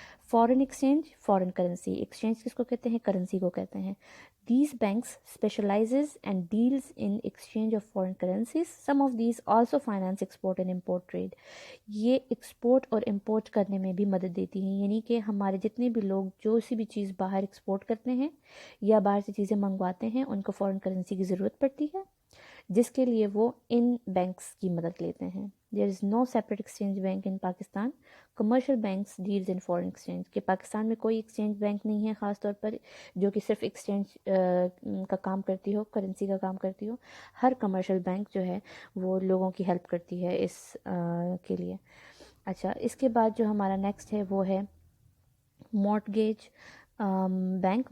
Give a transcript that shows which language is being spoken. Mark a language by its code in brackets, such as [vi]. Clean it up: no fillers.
[ur] Foreign exchange, foreign currency. Exchange کس کو کہتے ہیں؟ کرنسی کو کہتے ہیں. [en] These banks specializes and deals in exchange of foreign currencies. Some of these also finance export and import trade. [ur] یہ export اور امپورٹ کرنے میں بھی مدد دیتی ہیں، یعنی کہ ہمارے جتنے بھی لوگ جو سی بھی چیز باہر ایکسپورٹ کرتے ہیں یا باہر سے چیزیں منگواتے ہیں ان کو فارن کرنسی کی ضرورت پڑتی ہے، جس کے لیے وہ ان بینکس کی مدد لیتے ہیں. [en] There is no separate exchange bank in Pakistan. Commercial banks deals in foreign exchange. [ur] کہ پاکستان میں کوئی ایکسچینج بینک نہیں ہے خاص طور پر جو کہ صرف ایکسچینج کا کام کرتی ہو، کرنسی کا کام کرتی ہو. ہر کمرشل بینک جو ہے وہ لوگوں کی ہیلپ کرتی ہے اس کے لیے. اچھا، اس کے بعد جو ہمارا نیکسٹ ہے وہ ہے مارٹگیج بینک.